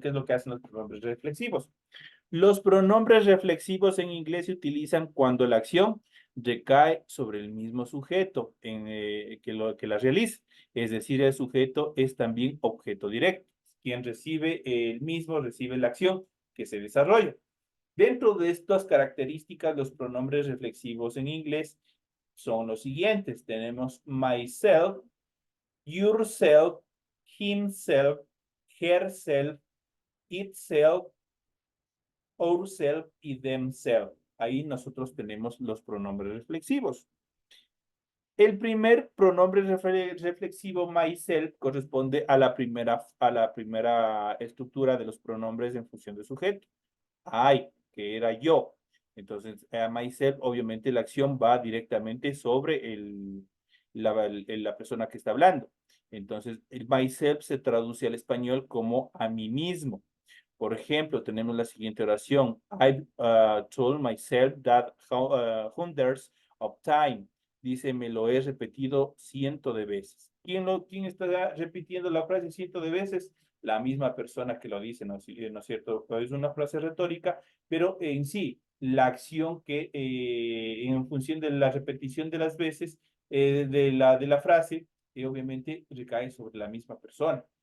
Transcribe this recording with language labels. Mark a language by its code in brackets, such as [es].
[es] ¿Qué es lo que hacen los pronombres reflexivos? Los pronombres reflexivos en inglés se utilizan cuando la acción recae sobre el mismo sujeto que la realiza. Es decir, el sujeto es también objeto directo. Quien recibe el mismo recibe la acción que se desarrolla. Dentro de estas características, los pronombres reflexivos en inglés son los siguientes. Tenemos myself, yourself, himself, herself, itself, ourself y themselves. Ahí nosotros tenemos los pronombres reflexivos. El primer pronombre reflexivo myself corresponde a la primera estructura de los pronombres en función de sujeto. I, que era yo. Entonces, myself, obviamente la acción va directamente sobre la persona que está hablando. Entonces, el myself se traduce al español como a mí mismo. Por ejemplo, tenemos la siguiente oración. [en] I've told myself that hundreds of times. [es] Dice, me lo he repetido cientos de veces. ¿Quién está repitiendo la frase cientos de veces? La misma persona que lo dice, ¿no es cierto? Es una frase retórica, pero en sí, la acción que en función de la repetición de las veces de la frase, obviamente recae sobre la misma persona.